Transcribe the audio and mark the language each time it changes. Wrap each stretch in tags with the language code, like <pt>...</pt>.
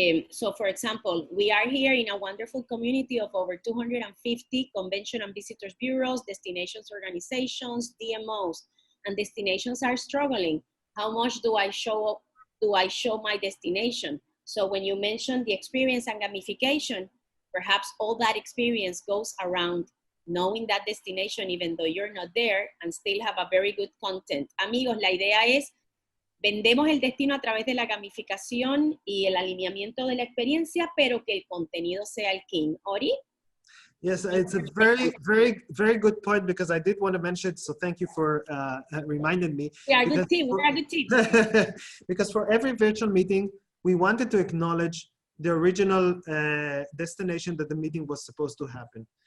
<en>So for example, we are here in a wonderful community of over 250 convention and visitors bureaus, destinations organizations, DMOs, and destinations are struggling. How much do I show my destination? So when you mention the experience and gamification, perhaps all that experience goes around knowing that destination even though you're not there and still have a very good content.</en> <es>Amigos, la idea es vendemos el destino a través de la gamificación y el alineamiento de la experiencia, pero que el contenido sea el king.</es> <en>Ori? Yes, it's a very, very, very good point because I did want to mention it. So thank you for reminding me. We are a good team. We are a good team. Because for every virtual meeting, we wanted to acknowledge the original destination that the meeting was supposed to happen.</en>